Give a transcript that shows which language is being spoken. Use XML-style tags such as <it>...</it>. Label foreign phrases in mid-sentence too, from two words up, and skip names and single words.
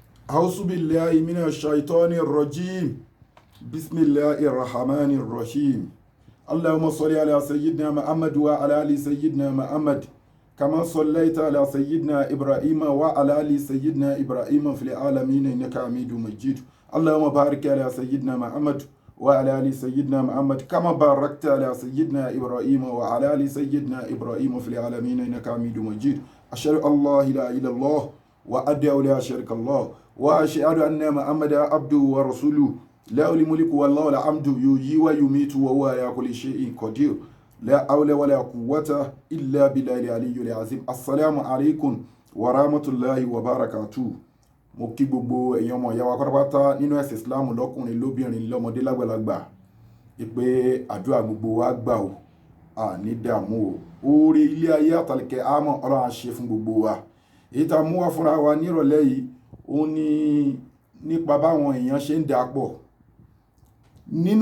<ar>أعوذ بالله من الشيطان الرجيم بسم الله الرحمن الرحيم اللهم صل على سيدنا محمد وعلى آل سيدنا محمد كما صليت على سيدنا إبراهيم وعلى آل سيدنا إبراهيم في العالمين إنك حميد مجيد اللهم بارك على سيدنا محمد وعلى آل سيدنا محمد كما باركت على سيدنا إبراهيم وعلى آل سيدنا إبراهيم في العالمين إنك حميد مجيد أشهد أن لا إله إلا الله وأدعو لا شريك الله وأشهد أن محمدا عبده ورسوله له الملك والله الحمد يحيي ويميت وهو على كل شيء قدير لا حول ولا قوة إلا بالله العلي العظيم السلام عليكم ورحمة الله وبركاته</ar> <yo>mo kí gbogbo èèyàn ọmọ ìyá wa pátápátá nínú ẹ̀sìn Islam lọ́kùnrin lóbìnrin lọ́mọdé lágbàlagbà ìpè àdúrà gbogbo wa gbà ó àní dààmú o oore ilé ayé àtàlẹ̀kẹ́ àmọ́ Ọlọ́run á ṣe fún gbogbo wa èyí tá a mú wá fúnra wa nírọ̀lẹ́ yìí ó ní nípa báwọn èèyàn ṣe ń dà pọ̀ nínú</yo>